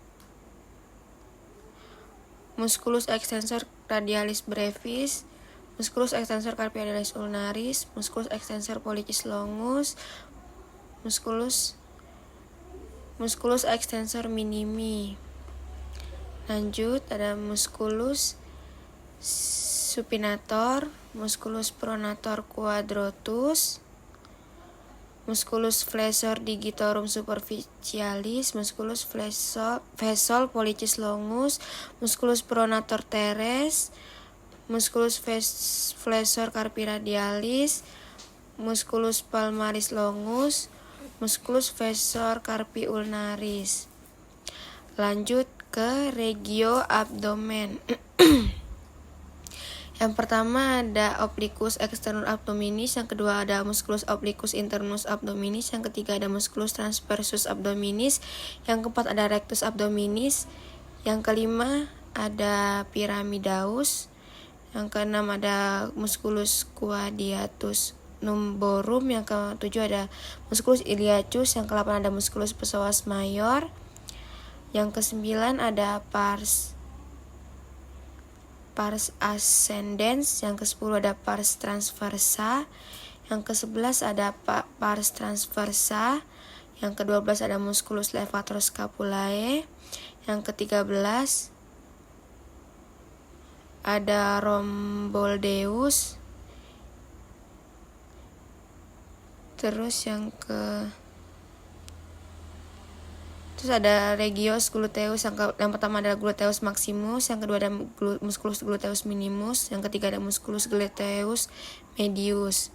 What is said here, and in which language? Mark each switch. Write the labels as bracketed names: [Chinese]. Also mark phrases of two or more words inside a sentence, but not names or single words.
[Latin] musculus extensor radialis brevis, musculus extensor carpi radialis ulnaris, musculus extensor pollicis longus, musculus extensor minimi. [Indonesian] Lanjut ada [Latin] musculus supinator, musculus pronator quadratus, musculus flexor digitorum superficialis, musculus vesol pollicis longus, musculus pronator teres, musculus flexor carpi radialis, musculus palmaris longus, musculus flexor carpi ulnaris. [Indonesian] Lanjut ke [Latin] regio abdomen. [Indonesian] Yang pertama ada [Latin] obliquus externus abdominis, [Indonesian] yang kedua ada [Latin] musculus obliquus internus abdominis, [Indonesian] yang ketiga ada [Latin] musculus transversus abdominis, [Indonesian] yang keempat ada [Latin] rectus abdominis, [Indonesian] yang kelima ada pyramidaus, yang keenam ada [Latin] musculus quadratus lumborum, [Indonesian] yang ketujuh ada [Latin] musculus iliacus, [Indonesian] yang kedelapan ada [Latin] musculus psoas mayor, [Indonesian] yang kesembilan ada pars ascendens, yang ke-10 ada [Latin] pars transversa, [Indonesian] yang ke-11 ada [Latin] pars transversa, [Indonesian] yang ke-12 ada [Latin] musculus levator scapulae, [Indonesian] yang ke-13 ada rhomboldeus, terus ada [Latin] regios gluteus, [Indonesian] yang pertama ada [Latin] gluteus maximus, [Indonesian] yang kedua ada [Latin] musculus gluteus minimus, [Indonesian] yang ketiga ada [Latin] musculus gluteus medius.